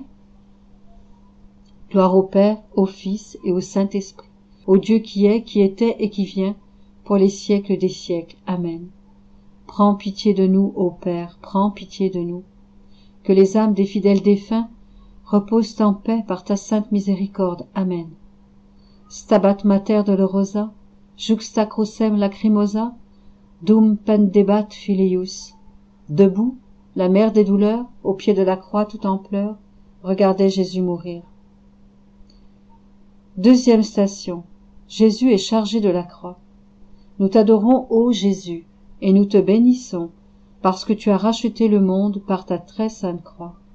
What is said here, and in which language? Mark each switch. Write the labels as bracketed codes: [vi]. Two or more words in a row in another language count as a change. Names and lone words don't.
[fr] Gloire au Père, au Fils et au Saint-Esprit, au Dieu qui est, qui était et qui vient, pour les siècles des siècles. Amen. Prends pitié de nous, ô Père, prends pitié de nous. Que les âmes des fidèles défunts reposent en paix par ta sainte miséricorde. Amen. [la] Stabat Mater Dolorosa, juxta crucem lacrimosa, dum pendebat filius. [fr] Debout, la mère des douleurs, au pied de la croix tout en pleurs, regardait Jésus mourir. Deuxième station. Jésus est chargé de la croix. Nous t'adorons, ô Jésus, et nous te bénissons, parce que tu as racheté le monde par ta très sainte croix.